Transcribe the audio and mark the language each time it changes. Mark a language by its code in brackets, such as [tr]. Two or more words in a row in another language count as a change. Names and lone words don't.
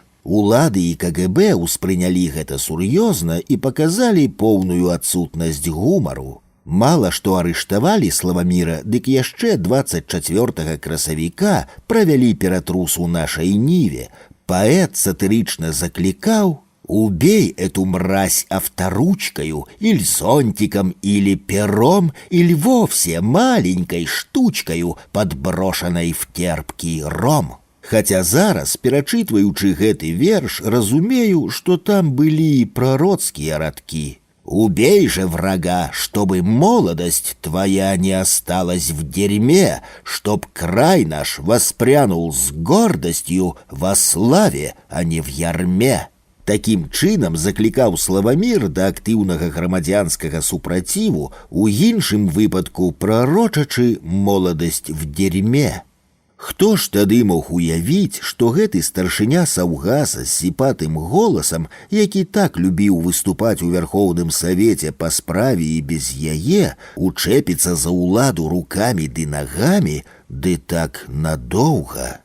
[be] Улады і КГБ ўспрынялі гэта сур'ёзна і паказалі поўную адсутнасць гумару. Мала што арыштавалі Славаміра, дык яшчэ 24 красавіка правялі ператрус у нашай ніве. Паэт сатырычна заклікаў: [ru] «Убей эту мразь авторучкою, или зонтиком, или пером, или вовсе маленькой штучкою, подброшенной в терпкий ром». [be] Хаця зараз, перачытваючы гэты верш, разумею, што там былі і прароцкія радкі. [ru] «Убей же врага, чтобы молодость твоя не осталась в дерьме, чтоб край наш воспрянул с гордостью во славе, а не в ярме». [be] Такім чынам заклікаў Славамір да актыўнага грамадзянскага супраціву, у іншым выпадку прарочачы моладасць [ru] в дерьме. [be] Хто ж тады мог уявіць, што гэты старшыня Саўгаса з сіпатым голасам, які так любіў выступаць у Вярхоўным Савеце па справе і без яе, учэпіцца за ўладу рукамі ды нагамі, ды так надоўга.